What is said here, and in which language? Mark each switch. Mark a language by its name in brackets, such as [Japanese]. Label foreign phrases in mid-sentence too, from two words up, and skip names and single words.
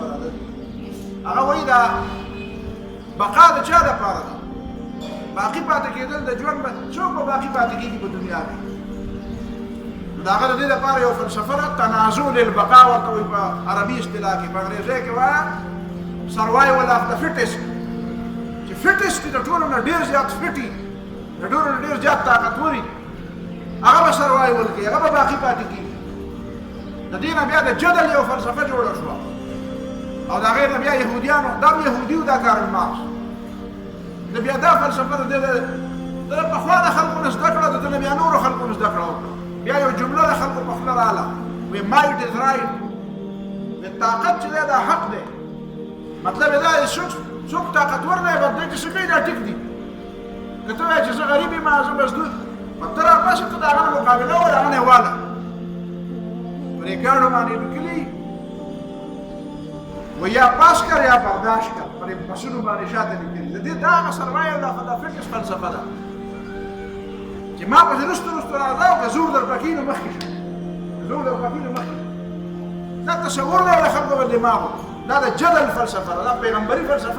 [Pashto] ده هغه وایي دا بقا د چا دپاره ده باقي پاتې کېدل د ژوند څوک به باقي پاتې کېږي په دنیا کې نو د هغه د دې لپاره یو فلسفه ده [Arabic] تنازع للبقا [Pashto] ورته وایي په عربي اصطلاح کې په انګریزۍ کې وایه [English] survival of the fittest [Pashto] چې fittest د ټولو نه ډېر زیات فټي د ټولو نه ډېر زیات طاقتوري هغه به survival کوي هغه به باقي پاتې کېږي د دې نه بیا د جدل یو فلسفه جوړه شوه او د هغې نه بیا یهودیانو دا یهودي و دا کارل مارکس د بیا دا فلسفه د پخوا د خلکو نه زده کړه د ده نه بیا نورو خلکو نه زده کړه وکړه بیا یو جمله د خلکو په خوله راغله وایي [English] might is right [Pashto] وایي طاقت چې دی دا حق دی مطلب یې دا څوک طاقتور دی بد دی چې څه کوي دا ټیک دي که ته وایې چې زه غریب یم زه مزدور ته راپاسې ته د هغه نه مقابله ووایه هغه نه یې واله په ریکارډو باندې لیکلي [Urdu] و یا پاس کر یا برداشت کر [Pashto] پر بسونو باندې شاته لیکلي د دې دا هغه سرمایه دا فکر فلسفه ده چې ما پسې رستو راځه او که زور در پکې نو مخکې شه زور در پکې نو مخکې دا تصور دی د خلکو په دماغو دا د جدل فلسفه ده دا پیغمبري فلسفه